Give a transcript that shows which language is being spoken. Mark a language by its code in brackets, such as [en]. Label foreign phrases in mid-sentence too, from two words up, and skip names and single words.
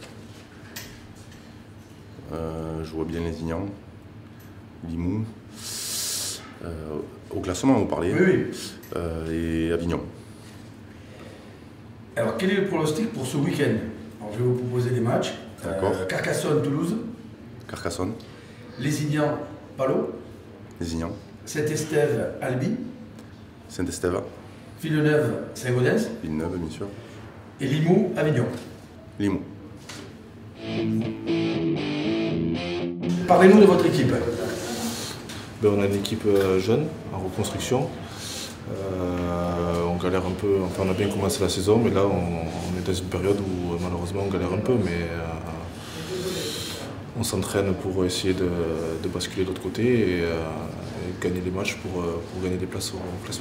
[fr] Je vois bien Lézignan, Limoux, au classement vous parlez, Oui. Et Avignon. Alors, quel est le pronostic pour ce week-end? Alors, je vais vous proposer des matchs. Carcassonne-Toulouse. Carcassonne. Lézignan-Palot. Lézignan. Saint-Estève-Albi. Saint-Estève. Villeneuve-Saint-Gaudens. Villeneuve, bien sûr. Et Limoux-Avignon. Limoux. Parlez-nous de votre équipe. On a une équipe jeune, en reconstruction. On galère un peu, enfin on a bien commencé la saison, mais là on est dans une période où malheureusement on galère un peu, mais on s'entraîne pour essayer de basculer de l'autre côté et gagner les matchs pour gagner des places au classement.